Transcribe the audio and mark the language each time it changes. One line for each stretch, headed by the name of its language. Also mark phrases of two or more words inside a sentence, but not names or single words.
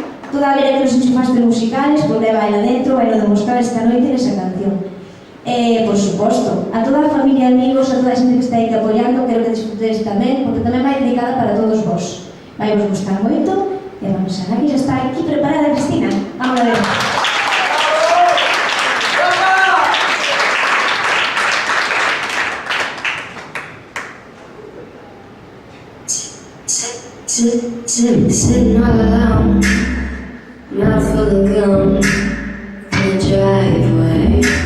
Galician: Toda a vera que nos enchufaste musicales, pois leva ela dentro, vai demostrar esta noite nesa canción. Por suposto, a toda a familia, amigos, a toda a xente que está aí apoiando, quero que disfrutedes tamén, porque tamén vai dedicada para todos vos. Vai vos gustar moito, e vamos a ver que xa está aquí preparada Cristina. Vamos a ver.
English: Sitting all alone, mouth full of gum in the driveway.